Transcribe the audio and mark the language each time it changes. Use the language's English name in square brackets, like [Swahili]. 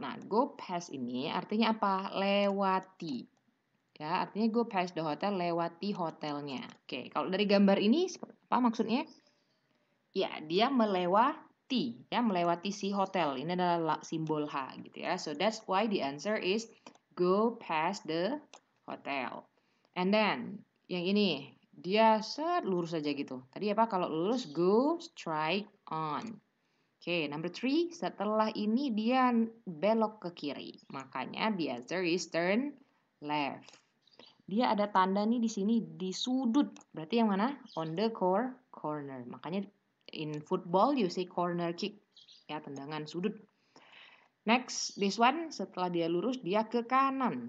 [Indonesian] Nah, go past ini artinya apa? Lewati. Ya, artinya [English] go past the hotel, [Indonesian] lewati hotelnya. Oke, kalau dari gambar ini apa maksudnya? Ya, dia melewati. Ya, melewati si hotel. Ini adalah simbol H gitu ya. [English] So, that's why the answer is go past the hotel. And then, [Indonesian] yang ini, dia lurus aja gitu. Tadi apa? Kalau lurus, [English] go straight on. [Indonesian] Oke, number 3, setelah ini dia belok ke kiri. Makanya [English] the answer is turn left. [Indonesian] Dia ada tanda nih di sini di sudut. Berarti yang mana? [English] On the corner. [Indonesian] Makanya [English] in football you say corner kick. [Indonesian] Ya, tendangan sudut. [English] Next, this one [Indonesian] setelah dia lurus dia ke kanan.